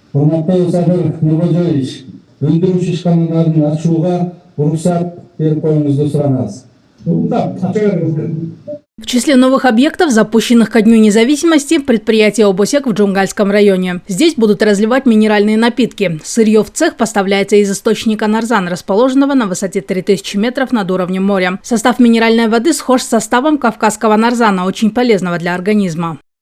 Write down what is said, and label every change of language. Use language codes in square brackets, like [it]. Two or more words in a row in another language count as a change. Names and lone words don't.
[ky] Урматтуу Сабыр Нуркожоевич, өндүрүш ишканаларын ачууга уруксат берип коюңузду суранабыз. [ru] В числе новых объектов, запущенных ко Дню независимости, предприятие «Обосек» в Джунгарском районе. Здесь будут разливать минеральные напитки. Сырье в цех поставляется из источника Нарзан, расположенного на высоте 3000 метров над уровнем моря. Состав минеральной воды схож с составом кавказского нарзана, очень полезного для организма.